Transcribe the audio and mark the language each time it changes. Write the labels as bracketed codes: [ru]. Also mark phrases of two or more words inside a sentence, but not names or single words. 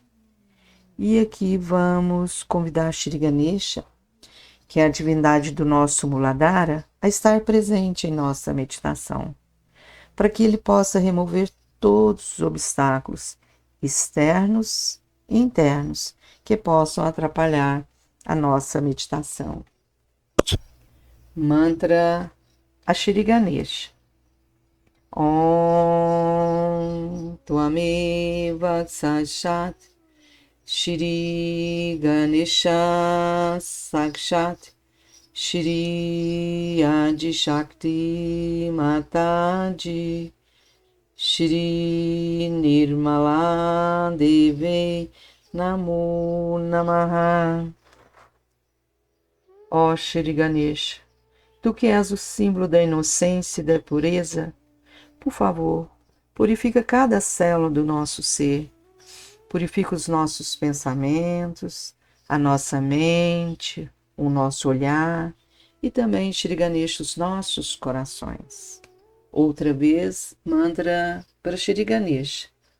[pt] E aqui vamos convidar Shri Ganesha, que é a divindade do nosso Muladhara, a estar presente em nossa meditação, para que ele possa remover todos os obstáculos externos e internos que possam atrapalhar a nossa meditação. Mantra a Shri Ganesha. [sa] ॐ त्वमेव साक्षात् श्री गणेश साक्षात् श्री आदि शक्ति माताजी श्री निर्मला देवे नमो नमः. [pt] Ó Shri Ganesha, tu que és o símbolo da inocência e da pureza, por favor, purifica cada célula do nosso ser, purifica os nossos pensamentos, a nossa mente, o nosso olhar e também, Shri Ganesha, os nossos corações. Outra vez, mantra para Shri Ganesha.